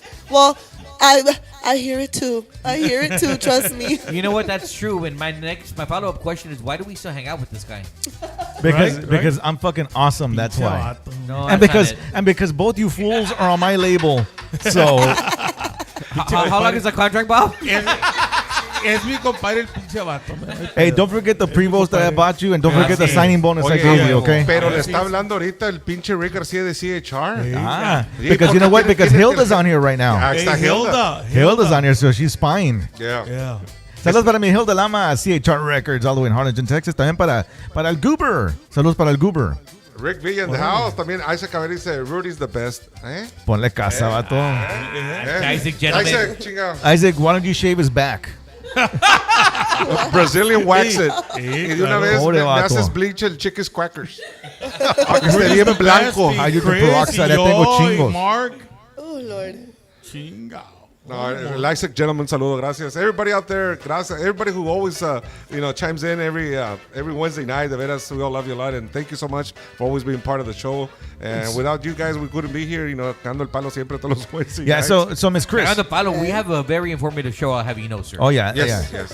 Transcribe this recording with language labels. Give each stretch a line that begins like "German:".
English: Well, I hear it too. Trust me. You know what? That's true. And my follow-up question is, why do we still hang out with this guy? Because I'm fucking awesome. That's why. No, and because both you fools are on my label. So how long is the contract, Bob?
Spanish: Es mi compadre el pinche vato.
English: Hey, don't forget the Prevost that I bought you, and don't forget the signing bonus I gave you, okay?
Spanish: Pero le está hablando ahorita el pinche Rick García de CHR.
English: Because you know what? Because Hilda's on here right now.
Spanish: Está Hilda.
English: Hilda's on here, so she's spying. Yeah.
Spanish: Saludos para mi Hilda Lama, CHR Records, all the way in Harlingen, Texas. También para el Goober. Saludos para el Goober.
English: Rick Villa in the house. También Isaac Cabrera dice, Rudy's the best.
Spanish: Ponle casa, vato.
English: Isaac, gentleman. Isaac, why don't you shave his back? Brazilian wax it.
Spanish: Y de una vez me haces bleach el Chickies Quackers. Para que esté bien blanco. Hydrogen peroxide, ya tengo chingos.
English: Mark. Oh, Lord.
Spanish: Chingao. No, el Isaac gentleman, saludo, gracias.
English: Everybody out there, gracias. Everybody who always, chimes in every Wednesday night, de veras, we all love you a lot, and thank you so much for always being part of the show. And without you guys, we couldn't be here, cagando el palo siempre todos los Wednesday nights. So Miss Chris. Cagando el palo, we have a very informative show, I'll have you know, sir. Oh, yeah. Yes.